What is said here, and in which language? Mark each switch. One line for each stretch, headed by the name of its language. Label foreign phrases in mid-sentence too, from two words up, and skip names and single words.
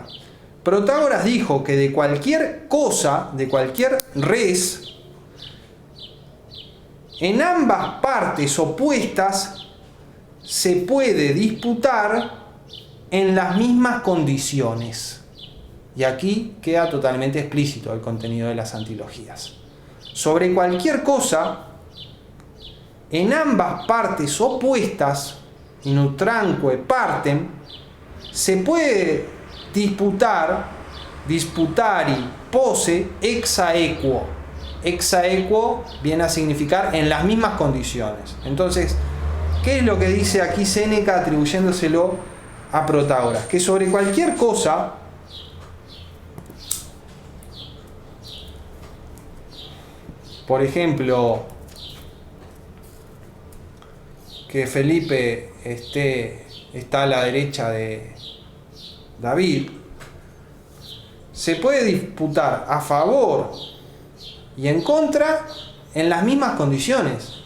Spanish: Protágoras dijo que de cualquier cosa, de cualquier res, en ambas partes opuestas se puede disputar en las mismas condiciones. Y aquí queda totalmente explícito el contenido de las antilogías. Sobre cualquier cosa, en ambas partes opuestas,
Latin: in utramque partem,
Spanish: se puede
Latin: disputari posse ex aequo. Ex aequo
Spanish: viene a significar en las mismas condiciones. Entonces, ¿qué es lo que dice aquí Séneca atribuyéndoselo a Protágoras? Que sobre cualquier cosa, por ejemplo, que Felipe está a la derecha de David, se puede disputar a favor y en contra en las mismas condiciones.